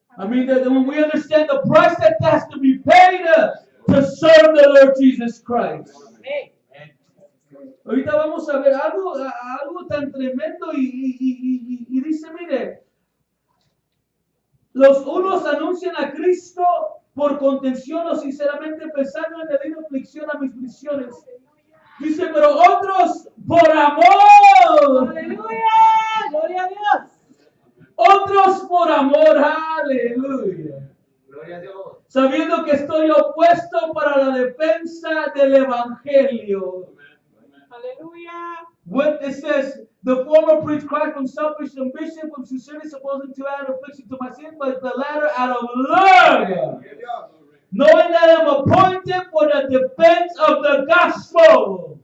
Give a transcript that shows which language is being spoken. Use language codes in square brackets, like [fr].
[en] I mean, that when we understand the price that has to be paid to serve the Lord Jesus Christ. [es] Amén. Ahorita vamos a ver algo tan tremendo y dice, mire, los unos anuncian a Cristo por contención o sinceramente pensando en añadir aflicción a mis misiones. Dice, pero otros por amor. Aleluya. Gloria a Dios. Otros por amor, aleluya. Gloria a Dios. Sabiendo que estoy opuesto para la defensa del evangelio. Aleluya. [en] What it says, the former preached Christ from selfish ambition, from sincerity supposing to add affliction to my sin, but the latter out of love, knowing that I'm appointed for the defense of the gospel.